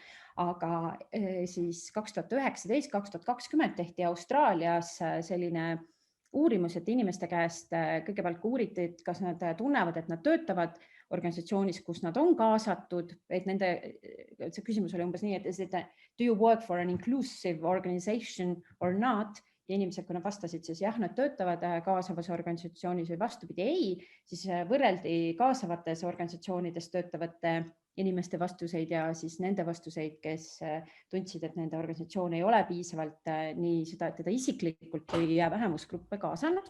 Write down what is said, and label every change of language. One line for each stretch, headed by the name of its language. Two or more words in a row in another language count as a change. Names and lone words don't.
Estonian: Aga siis 2019-2020 tehti Austraalias selline uurimus, et inimeste käest kõigepealt uuriti, et kas nad tunnevad, et nad töötavad organisatsioonis, kus nad on kaasatud, et see küsimus oli umbes nii, et
English: do you work for an inclusive organization or not?
Estonian: Ja inimesed, kui nad vastasid, siis jah, nad töötavad kaasavas organisatsioonis või vastupidi ei, siis võrreldi kaasavates organisatsioonides töötavate inimeste vastuseid ja siis nende vastuseid, kes tundsid, et nende organisatsioon ei ole piisavalt nii teda isiklikult kui vähemusgruppe kaasanud.